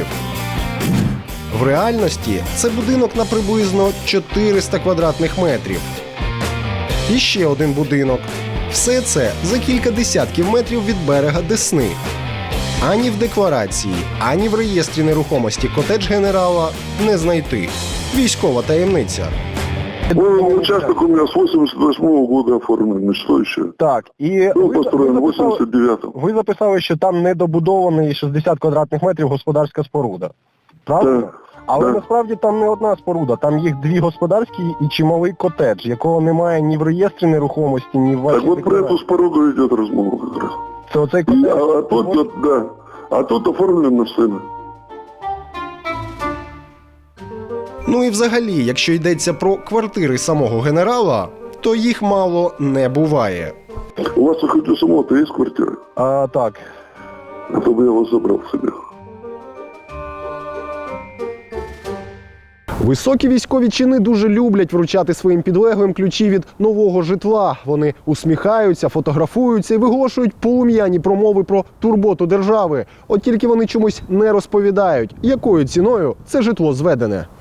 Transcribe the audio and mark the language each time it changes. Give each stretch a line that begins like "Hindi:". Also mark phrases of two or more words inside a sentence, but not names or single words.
Ukrainian: В реальності це будинок на приблизно 400 квадратних метрів. І ще один будинок. Все це за кілька десятків метрів від берега Десни. Ані в декларації, ані в реєстрі нерухомості котедж генерала не знайти. Військова таємниця.
Russian: Участок у меня с 88-го года оформлен, что еще?
Ukrainian: Так, і
Russian: Был построен в 89-м.
Ukrainian: ви записали, що там недобудований 60 квадратних метрів господарська споруда. Правда? Так. Але насправді там не одна споруда, там їх дві господарські і чималий котедж, якого немає ні в реєстрі нерухомості, ні в вашій Так
Russian: вот про эту споруду идет размова как раз.
Ukrainian: Це оцей котедж?
Russian: А тут, да. А тут оформлено все.
Ukrainian: Ну і взагалі, якщо йдеться про квартири самого генерала, то їх мало не буває.
Russian: У вас хоть у самого-то есть квартира?
Ukrainian: Так.
Russian: А то бы я вас забрал себе.
Ukrainian: Високі військові чини дуже люблять вручати своїм підлеглим ключі від нового житла. Вони усміхаються, фотографуються і виголошують полум'яні промови про турботу держави. От тільки вони чомусь не розповідають, якою ціною це житло зведене.